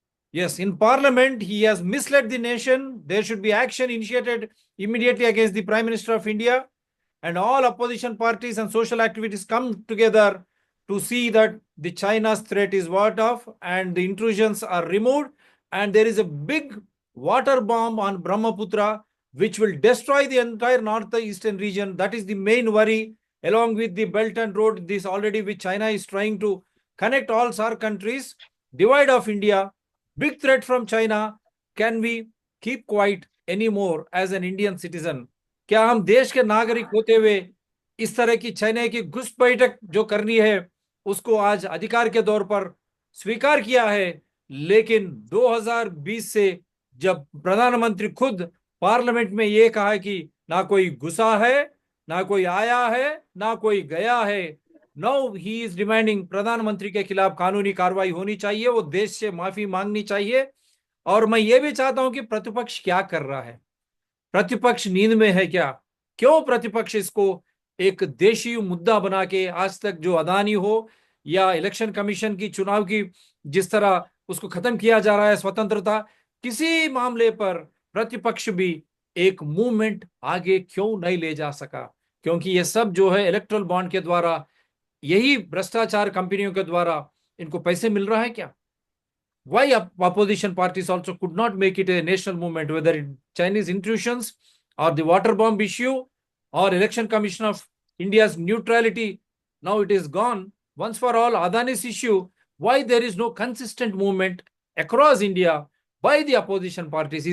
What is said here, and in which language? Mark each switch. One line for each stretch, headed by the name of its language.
English: Yes, in Parliament, he has misled the nation. There should be action initiated immediately against the Prime Minister of India, and all opposition parties and social activities come together to see that the China's threat is warded off and the intrusions are removed, and there is a big water bomb on Brahmaputra which will destroy the entire northeastern region. That is the main worry, along with the Belt and Road, this already which China is trying to connect all SAARC countries, divide of India, big threat from China. Can we keep quiet anymore as an Indian citizen?
Hindi: क्या हम देश के नागरिक होते हुए इस तरह की चाइना की घुसपैठ जो करनी है उसको आज अधिकार के तौर पर स्वीकार किया है, लेकिन 2020 से जब प्रधानमंत्री खुद पार्लियामेंट में ये कहा कि ना कोई घुसा है, ना कोई आया है, ना कोई गया है,
English: now he is demanding
Hindi: प्रधानमंत्री के खिलाफ कानूनी कार्रवाई होनी चाहिए, वो देश से माफी मांगनी चाहिए। और मैं ये भी चाहता हूं कि प्रतिपक्ष क्या कर रहा है, प्रतिपक्ष नींद में है क्या? क्यों प्रतिपक्ष इसको एक देशी मुद्दा बना के आज तक जो अदानी हो या इलेक्शन कमीशन की चुनाव की जिस तरह उसको खत्म किया जा रहा है स्वतंत्रता, किसी मामले पर प्रतिपक्ष भी एक मूवमेंट आगे क्यों नहीं ले जा सका? क्योंकि ये सब जो है इलेक्ट्रल बॉन्ड के द्वारा, यही भ्रष्टाचार कंपनियों के द्वारा इनको पैसे मिल रहा है क्या?
English: Why opposition parties also could not make it a national movement, whether it Chinese intrusions or the water bomb issue or election commission of India's neutrality? Now it is gone once for all. Adani's issue, why there is no consistent movement across India by the opposition parties?